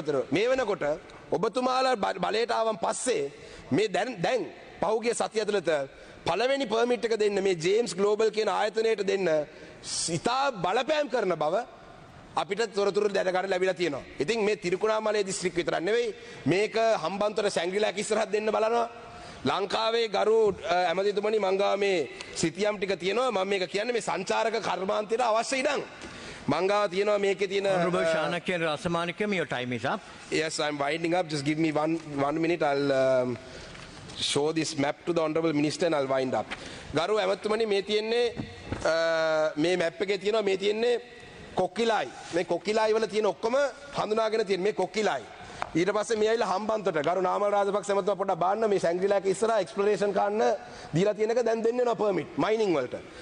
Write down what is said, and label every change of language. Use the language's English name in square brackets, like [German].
[Sinhala] මේ වෙනකොට ඔබතුමාලා බලයට ආවන් පස්සේ මේ දැන් පහුගිය සතිය ඇතුළත පළවෙනි පර්මිට් එක දෙන්න මේ ජේම්ස් ග්ලෝබල් කියන ආයතනයට දෙන්න ඉතා බලපෑම් කරන බව අපිට තොරතුරු දැනගන්න ලැබිලා තියෙනවා. ඉතින් මේ තිරිකුණාමලේ දිස්ත්‍රික් විතරක් නෙවෙයි මේක හම්බන්තොට සැංග්‍රීලාක ඉස්සරහට දෙන්න බලනවා. ලංකාවේ ගරු ඇමතිතුමනි මං ගාව මේ සිතියම් ටික තියෙනවා. මම මේක කියන්නේ මේ සංචාරක කර්මාන්තයට අවශ්‍ය ඉඩම්. මං ගාව තියෙනවා මේකේ තියෙන [English] Honorable Shanakyan Rasamanikam, your time is up. Yes, I'm winding up. Just give me one minute. I'll show this map to the Honorable Minister and I'll wind up. [Sinhala] ගරු ඇමතිතුමනි මේ තියෙන්නේ මේ මැප් එකේ තියෙනවා මේ තියෙන්නේ කොක්කිලයි. මේ කොක්කිලයි වල තියෙන ඔක්කොම හඳුනාගෙන තියෙන මේ කොක්කිලයි. ඊට පස්සේ මේ ඇවිල්ලා හම්බන්තොට ගරු නාමල් රාජපක්ෂ ඇමතුමා පොඩ්ඩක් බලන්න මේ සැංග්‍රීලාක ඉස්සරහා එක්ස්ප්ලොරේෂන් කරන්න දීලා තියෙන එක දැන් දෙන්නේ නැහැ පර්මිට් මයිනින් වලට.